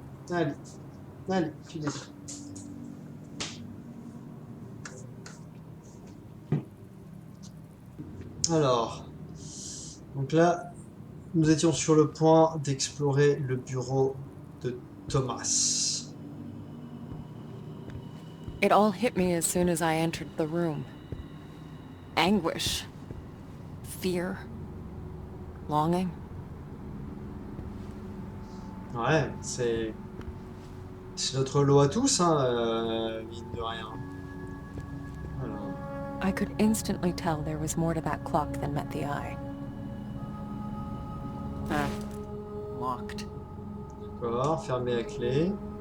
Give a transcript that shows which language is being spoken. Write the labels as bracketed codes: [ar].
[fr] Allez, allez, tu descends. Alors, donc là, nous étions sur le point d'explorer le bureau de Thomas. [en] It all hit me as soon as I entered the room. Anguish. Fear. Longing. [fr] Ouais, c'est notre lot à tous, hein, mine de rien. Alors, [en] I could instantly tell there was more to that clock than met the eye. Ah, locked. [fr] d'accord, fermé à clé.